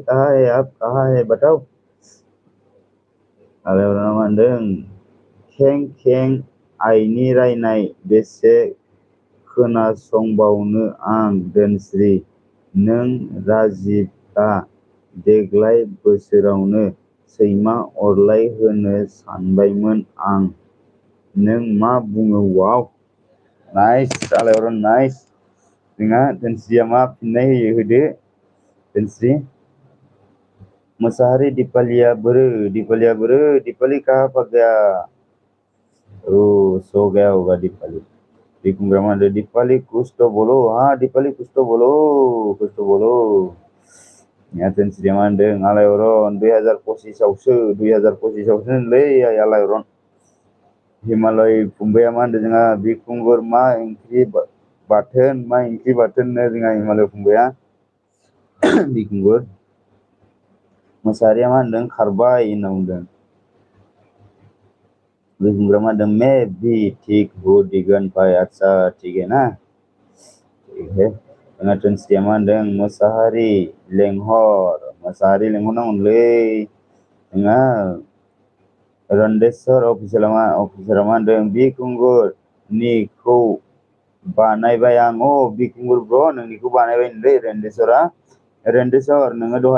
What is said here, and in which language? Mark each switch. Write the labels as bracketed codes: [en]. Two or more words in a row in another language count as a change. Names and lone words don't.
[hi] कहाँ है आप कहाँ है बताओ [brx] आलायरना मा होनदों खें खें आइनि रायनाय बेसे खोनासंबावनो आं दोनस्रि नों राजिबा देग्लाय बोसोरावनो सैमा अरलाय होनो सानबायमोन आं नों मा बुङो [en] wow nice [brx] आलायारन नाइस जोंहा दोनस्रिया मा फिननाय होयो होदो दोनस्रि मोसाहारी दीपालिया [hi] दीपाली कहाँ भाग गया सो गया होगा दीपाली [brx] बिकुंग्रा मा होनदो [hi] दीपाली कुछ तो बोलो हाँ दीपाली कुछ तो बोलो [brx] या दोनस्रिया मा होनदों आलायारन 2025आवसो लै आलायारन हिमालय फंबाया मा होनदों जोंहा बिखुंगुर मा ओंख्रि बाथोन जोंहा हिमालय फंबाया बिखुंगुर मोसाहारिया मा होनदों खारबाय होनना बुंदों बिखुंगुरा मा होनदों [hi] मैं भी ठीक हूँ दिगन भाई अच्छा ठीक है ना ठीक है [brx] जोंहा दोनस्रिया मा होनदों मोसाहारी लेंहरनांगौलै जोंहा रन्डेस्वर अफिसारा मा होनदों बिखुंगुर निखौ बानायबाय आं बिखुंगुर ब्र नोंनिखौ बानायबाय नोलै रेन्डेस्वर नोङो दहाय